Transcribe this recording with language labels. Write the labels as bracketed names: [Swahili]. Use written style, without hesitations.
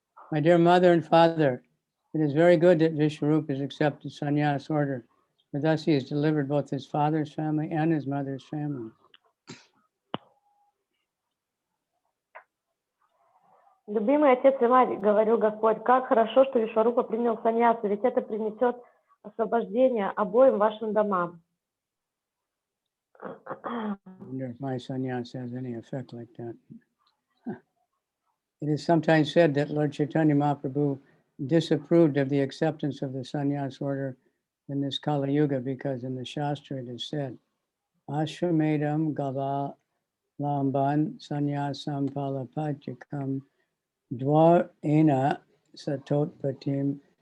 [English] My dear mother and father, it is very good that Vishwarupa has accepted sannyas order, for thus he has delivered both his father's family and his mother's family. [Russian] Любимый отец и мать, говорил Господь, как хорошо, что Вишварупа принял саньясу, ведь это принесет освобождение обоим вашим домам. [English] I wonder if my sannyas has any effect like that. It is sometimes said that Lord Chaitanya Mahaprabhu disapproved of the acceptance of the sannyas order in this Kali Yuga because in the Shastra it is said, [Sanskrit] Ashramedam Gava Lamban Sannyasam Palapachikam Dvar Ena Satotpatim